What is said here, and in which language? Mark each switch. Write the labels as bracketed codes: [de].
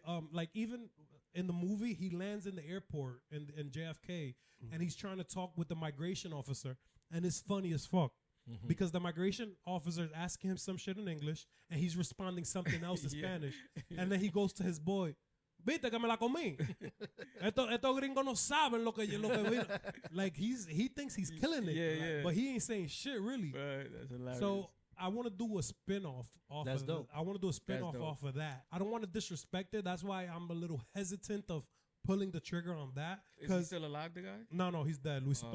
[en] Like even in the movie, he lands in the airport in JFK and he's trying to talk with the migration officer. And it's funny as fuck. Because the migration officer is asking him some shit in English and he's responding something else in Spanish. And then he goes to his boy, [es] viste que me la comí. Estos gringos no saben lo que vino. [en] Like he thinks he's killing it. Yeah. But he ain't saying shit really. Right, that's hilarious. So I want to do a spin-off off That's of dope. I want to do a spin-off That's dope. off of that. I don't want to disrespect it. That's why I'm a little hesitant of pulling the trigger on that. Is he still alive, the guy? No, he's dead. Luisito